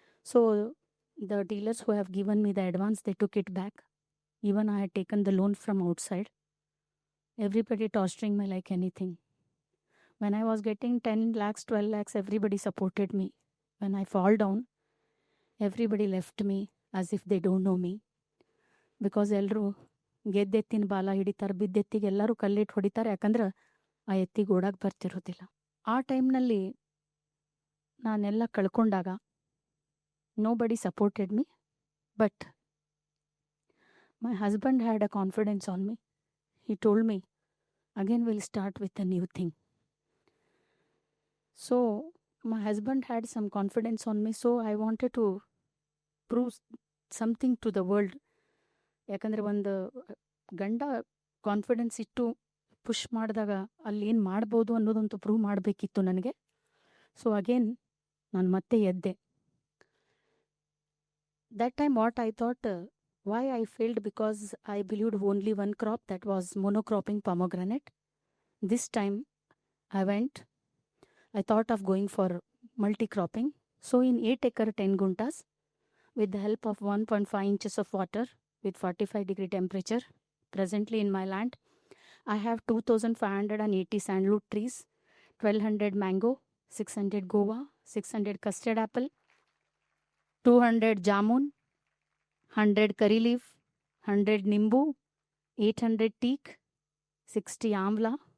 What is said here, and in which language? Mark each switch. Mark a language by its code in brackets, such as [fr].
[en] So the dealers who have given me the advance, they took it back. Even I had taken the loan from outside. Everybody torturing me like anything. When I was getting 10 lakhs, 12 lakhs, everybody supported me. When I fall down, everybody left me as if they don't know me. [kn] Because ಎಲ್ಲರೂ ಗೆದ್ದೆತ್ತಿನ ಬಾಲ ಹಿಡಿತಾರೆ, ಬಿದ್ದೆತ್ತಿಗೆ ಎಲ್ಲರೂ ಕಲ್ಲಿಟ್ಟು ಹೊಡಿತಾರೆ. ಯಾಕಂದ್ರೆ ಆ ಎತ್ತಿಗೆ ಓಡಾಕ್ ಬರ್ತಿರೋದಿಲ್ಲ. ಆ ಟೈಮ್ನಲ್ಲಿ ನಾನೆಲ್ಲ ಕಳ್ಕೊಂಡಾಗ [en] nobody supported me, but my husband had a confidence on me. He told me, again we'll start with a new thing. So my husband had some confidence on me, so I wanted to prove something to the world. [kn] ಯಾಕಂದರೆ ಒಂದು ಗಂಡ confidence ಇಟ್ಟು push ಮಾಡಿದಾಗ ಅಲ್ಲಿ ಏನು ಮಾಡ್ಬೋದು ಅನ್ನೋದಂತೂ prove ಮಾಡಬೇಕಿತ್ತು ನನಗೆ. ಸೊ ಅಗೇನ್ ನಾನು ಮತ್ತೆ ಎದ್ದೆ. [en] That time what I thought, why I failed, because I believed only one crop, that was monocropping pomegranate. This time I thought of going for multi-cropping. So in 8 acre 10 guntas, with the help of 1.5 inches of water with 45-degree temperature presently in my land, I have 2,580 sandalwood trees, 1,200 mango, 600 guava, 600 custard apple, 200 jamun, 100 curry leaf, 100 nimbu, 800 teak, 60 amla.